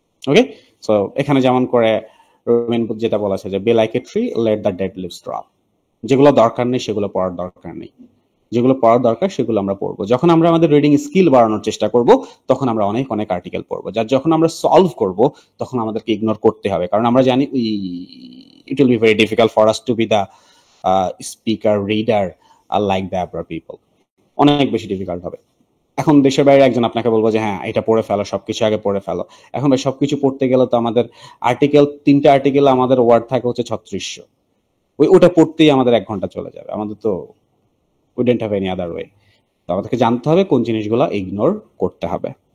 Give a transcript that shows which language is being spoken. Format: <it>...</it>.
<en>okay, so</en> <bn>এখানে যেমন করে রবিন বুদ্ধ যেটা বলেছে যে</bn> <en>Be like a tree, let the dead leaves drop.</en> <bn>যেগুলো দরকার নেই সেগুলো পড়ার দরকার নেই, যেগুলো পড়ার দরকার সেগুলো আমরা পড়বো। যখন আমরা আমাদের রিডিং স্কিল বাড়ানোর চেষ্টা করব, তখন আমরা অনেক অনেক আর্টিকেল পড়বো, যার যখন আমরা সলভ করব তখন আমাদেরকে ইগনোর করতে হবে, কারণ আমরা জানি</bn> <en>it will be very difficult for us to be the speaker, reader, like the abroad people.</en> <bn>অনেক বেশি ডিফিকাল্ট হবে। এখন দেশের বাইরে একজন আপনাকে বলবো যে হ্যাঁ এটা পড়ে ফেলো, সবকিছু আগে পড়ে ফেলো। এখন ভাই সবকিছু পড়তে গেলে তো আমাদের আর্টিকেল, 3টা আর্টিকেল আমাদের ওয়ার্ড থাকে হচ্ছে 3600, ওটা পড়তেই আমাদের 1 ঘন্টা চলে যাবে। আমাদের তো</bn> <en>We don't have any other way.</en> <bn>তো আমাদেরকে জানতে হবে কোন জিনিসগুলো ইগনোর করতে হবে।</bn>